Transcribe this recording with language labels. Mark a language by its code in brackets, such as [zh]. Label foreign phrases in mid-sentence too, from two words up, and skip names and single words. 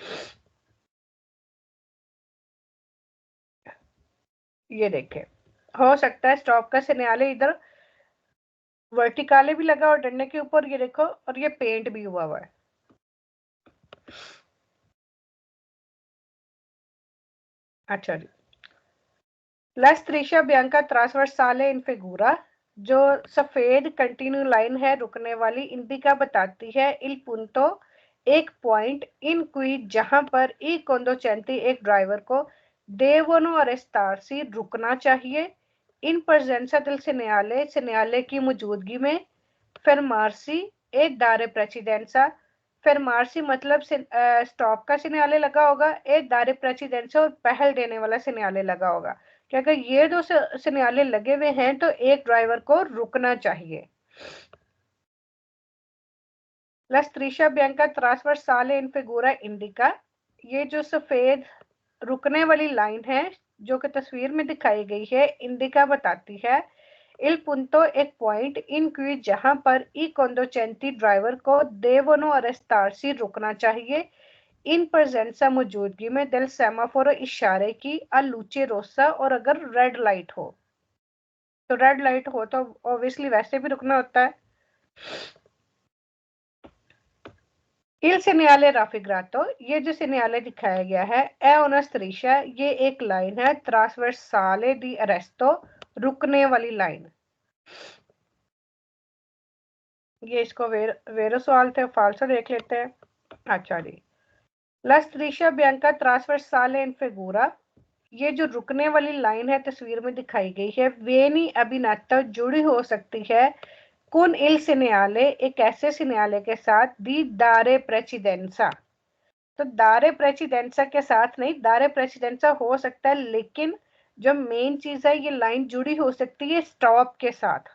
[hi] ये देखें, हो सकता है स्टॉप का सिग्नल इधर वर्टिकाले भी लगा और डंडे के ऊपर ये देखो, और ये पेंट भी हुआ है। अच्छा जी, [it] La striscia bianca trasversale in figura [hi] जो सफेद कंटिन्यू लाइन है रुकने वाली इंडिका बताती है il punto एक पॉइंट [it] in cui [hi] जहां पर [it] i conducenti [hi] एक ड्राइवर को [it] devono arrestarsi [hi] रुकना चाहिए [it] in presenza del segnale segnale [hi] की मौजूदगी में [it] fermarsi e dare precedenza fermarsi [hi] मतलब स्टॉप का सिग्नल लगा होगा [it] e dare precedenza [hi] और पहल देने वाला सिग्नल लगा होगा कि अगर ये दो सिग्नल लगे हुए हैं तो एक ड्राइवर को रुकना चाहिए। [it] La striscia bianca trasversale in figura indica [hi] ये जो सफेद रुकने वाली लाइन है जो कि तस्वीर में दिखाई गई है इंडिका बताती है [it] il punto [hi] एक पॉइंट [it] in cui [hi] जहां पर [it] i conducenti [hi] ड्राइवर को [it] devono arrestarsi [hi] रुकना चाहिए [it] in presenza [hi] मौजूदगी में [it] del semaforo [hi] इशारे की [it] a luce rossa [hi] और अगर रेड लाइट हो तो रेड लाइट हो तो ऑब्वियसली वैसे भी रुकना होता है। [it] Il segnale raffigurato [hi] ये जो सिग्नल दिखाया गया है [it] è una striscia [hi] ये एक लाइन है [it] trasversale di arresto [hi] रुकने वाली लाइन। ये इसको वेरो सवाल थे फाल्सो देख लेते हैं। अच्छा जी, [it] La striscia bianca trasversale in figura [hi] ये जो रुकने वाली लाइन है तस्वीर में दिखाई गई है [it] viene abbinata [hi] जुड़ी हो सकती है [it] con il segnale [hi] एक ऐसे सिग्नले के साथ [it] di dare precedenza [hi] तो [it] dare precedenza [hi] के साथ नहीं, [it] dare precedenza [hi] हो सकता है लेकिन जो मेन चीज है ये लाइन जुड़ी हो सकती है स्टॉप के साथ।